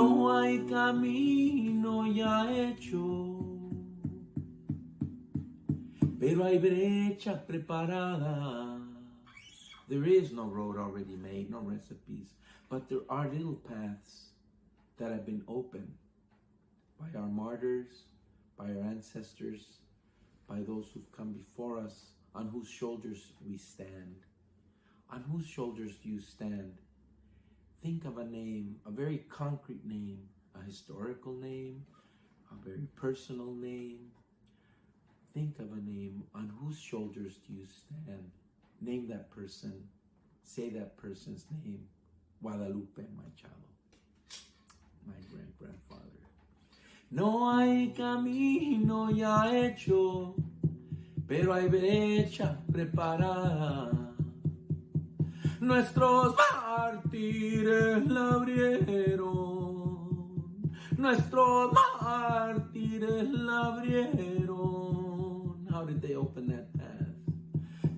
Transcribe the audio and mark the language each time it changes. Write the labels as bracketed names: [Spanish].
[Spanish] hay camino ya hecho, pero hay brecha preparada. [English] There is no road already made, no recipes, but there are little paths that have been opened by our martyrs, by our ancestors, by those who've come before us, on whose shoulders we stand. On whose shoulders do you stand? Think of a name, a very concrete name, a historical name, a very personal name. Think of a name. On whose shoulders do you stand? Name that person. Say that person's name. Guadalupe Machado, my great-grandfather. [Spanish] No hay camino ya hecho, pero hay brecha preparada. Nuestros mártires la abrieron. Nuestros mártires la abrieron. [English] How did they open that path?